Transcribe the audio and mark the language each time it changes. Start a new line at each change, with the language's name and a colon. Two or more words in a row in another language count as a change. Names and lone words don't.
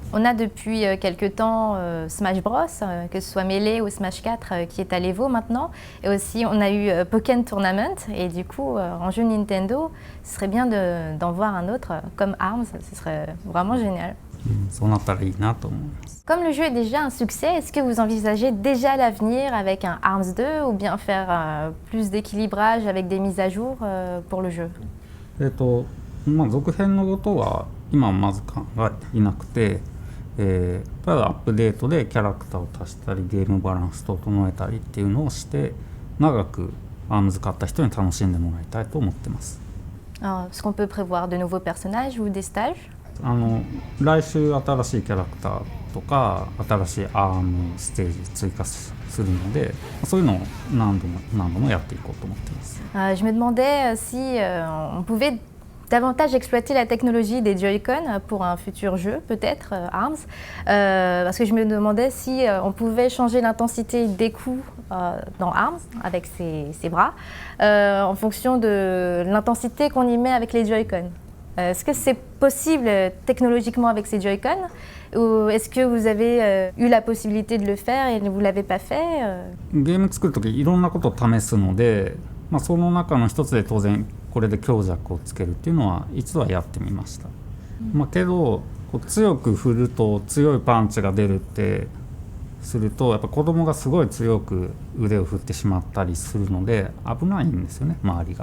French: On a depuis quelques temps Smash Bros, que ce soit Melee ou Smash 4 qui est à l'Evo maintenant. Et aussi on a eu Pokken Tournament. Et du coup, en jeu Nintendo, ce serait bien d'en voir un autre comme ARMS, ce serait vraiment génial.
Japanese: そうなったらいいなと思います。
French: Comme le jeu est déjà un succès, est-ce que vous envisagez déjà l'avenir avec un ARMS 2 ou bien faire plus d'équilibrage avec des mises à jour pour le jeu?
Japanese: 続編のことは今はまず考えていなくて、ただアップデートでキャラクターを足したりゲームバランス整えたりっていうのをして長くARMS買った人に楽しんでもらいたいと思ってます。
French: Est-ce qu'on peut prévoir de nouveaux personnages ou des stages?
Japanese: 来週新しいキャラクターとか新しいARMステージ追加するので、そういうのを何度もやっていこうと思ってます。
French: Je me demandais si on pouvait davantage exploiter la technologie des Joy-Con pour un futur jeu, peut-être ARMS, parce que je me demandais si on pouvait changer l'intensité des coups dans ARMS avec ses bras en fonction de l'intensité qu'on y met avec les Joy-Con. Est-ce que c'est possible technologiquement avec ces Joy-Con ou est-ce que vous avez eu la possibilité de le faire et vous ne l'avez pas fait?
Japanese: ゲーム作るときいろんなことを試すので、その中の一つで当然これで強弱をつけるっていうのは一度はやってみました。けど強く振ると強いパンチが出るってするとやっぱ子供がすごい強く腕を振ってしまったりするので危ないんですよね、周りが。